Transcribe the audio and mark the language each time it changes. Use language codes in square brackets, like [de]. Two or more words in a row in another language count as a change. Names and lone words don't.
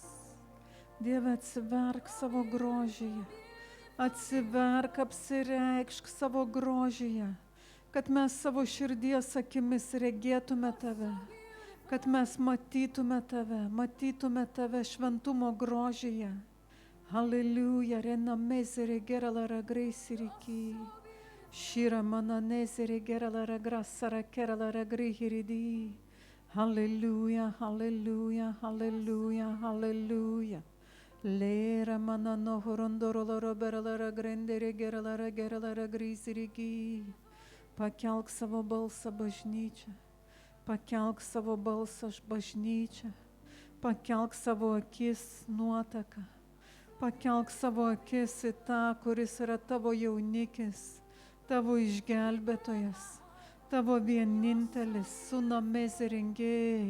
[lt] Dieve, atsiverk savo grožyje. Atsiverk, apsireikšk savo grožyje, kad mes savo širdies akimis regėtume tave, kad mes matytume tave šventumo grožyje. Halleluja, rena mezere gerala graisiriki, shira mana nezere gerala grasara kerala grihiridi. Halleluja, halleluja, halleluja, halleluja. Lera mana no horondoroloro berlara grendere gerala grisirigi. Pakelk savo balsą bažnyčią. Pakelk savo balsą bažnyčią. Pakelk savo akis nuotaką. Pakelk savo akis į tą, kuris yra tavo jaunikis, tavo išgelbėtojas, tavo vienintelis sūnamės rengėjai.